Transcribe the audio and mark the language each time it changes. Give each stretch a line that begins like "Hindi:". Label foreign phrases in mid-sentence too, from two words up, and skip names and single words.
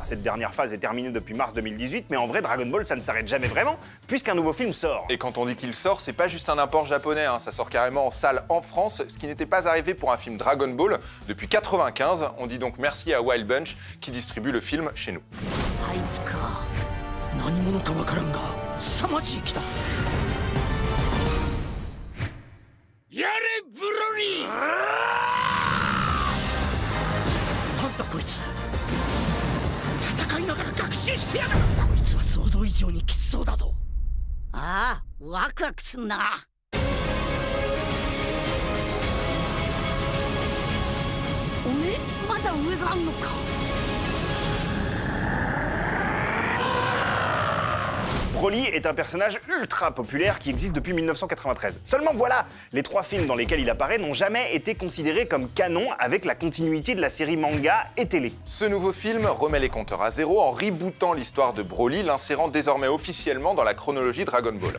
French: Cette dernière phase est terminée depuis mars 2018, mais en vrai, Dragon Ball, ça ne s'arrête jamais vraiment, puisqu'un nouveau film sort. Et quand on dit qu'il sort, c'est pas juste un import japonais, hein, ça sort carrément en salle en France, ce qui n'était pas arrivé pour un film Dragon Ball depuis 95. On dit donc merci à Wild Bunch qui distribue le film chez nous.
Japanese: あいつか何者かわからんが凄まじい来たやれブロリーなんだこいつ戦いながら学習してやがるこいつは想像以上にきつそうだぞああワクワクすんなおめえまだ上があんのか
French: Broly est un personnage ultra populaire qui existe depuis 1993. Seulement voilà, les 3 films dans lesquels il apparaît n'ont jamais été considérés comme canon avec la continuité de la série manga et télé. Ce nouveau film remet les compteurs à zéro en rebootant l'histoire de Broly, l'insérant désormais officiellement dans la chronologie Dragon Ball.